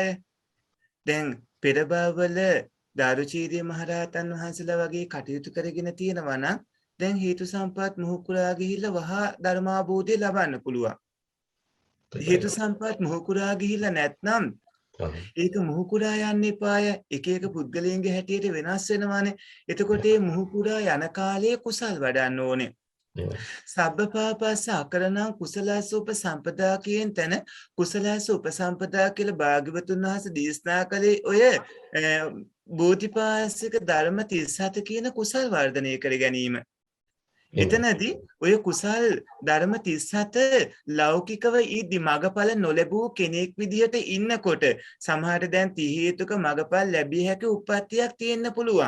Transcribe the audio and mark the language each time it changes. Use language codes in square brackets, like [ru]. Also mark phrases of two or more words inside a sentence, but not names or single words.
[si] දැන් පෙර භවවල දාරුචීරිය මහරහතන් වහන්සේලා වගේ කටයුතු කරගෙන තියෙනවා නම් දැන් හේතු සම්පත් මුහුකුරා ගිහිල්ලා වහා ධර්මාභෝධය ලබන්න පුළුවන්. හේතු සම්පත් මුහුකුරා ගිහිල්ලා නැත්නම් ඒක මුහුකුරා යන්න එපාය. එක එක පුද්ගලයන්ගේ හැටියට වෙනස් වෙනවානේ. එතකොට මේ මුහුකුරා යන කාලයේ කුසල් වඩන්න ඕනේ. [pi] සබ්බපාපස්ස අකරණං කුසලස්ස උපසම්පදා [si] කියන තැන [pi] කුසලස්ස උපසම්පදා [si] කියලා භාග්‍යවතුන් වහන්සේ දේශනා කළේ ඔය බෝධිපාශික ධර්ම 37 කියන කුසල් වර්ධනය කර ගැනීම. එතනදී ඔය කුසල් ධර්ම 37 ලෞකිකව ඉදි මගඵල නොලැබූ කෙනෙක් විදිහට ඉන්නකොට සමහරට දැන් 30 හේතුක මගඵල ලැබිය හැකි උප්පත්තියක් තියෙන්න පුළුවන්.